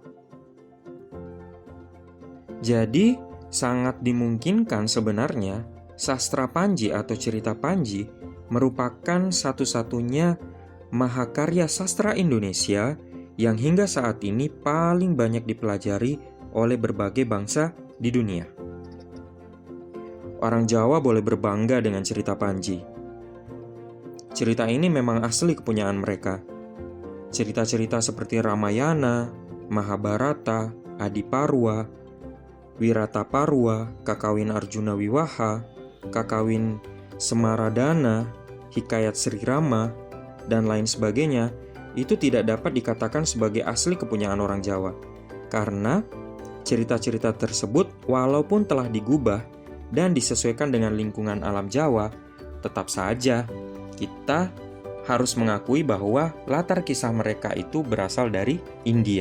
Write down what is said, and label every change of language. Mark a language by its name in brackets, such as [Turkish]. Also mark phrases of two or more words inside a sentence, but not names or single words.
[Indonesian] Jadi, sangat dimungkinkan sebenarnya sastra Panji atau cerita Panji merupakan satu-satunya mahakarya sastra Indonesia yang hingga saat ini paling banyak dipelajari oleh berbagai bangsa di dunia. Orang Jawa boleh berbangga dengan cerita Panji. Cerita ini memang asli kepunyaan mereka. Cerita-cerita seperti Ramayana, Mahabharata, Adiparwa, Wirataparwa, Kakawin Arjuna Wiwaha, Kakawin Semaradana, Hikayat Sri Rama, dan lain sebagainya, itu tidak dapat dikatakan sebagai asli kepunyaan orang Jawa. Karena cerita-cerita tersebut walaupun telah digubah dan disesuaikan dengan lingkungan alam Jawa, tetap saja kita harus mengakui bahwa latar kisah mereka itu berasal dari India.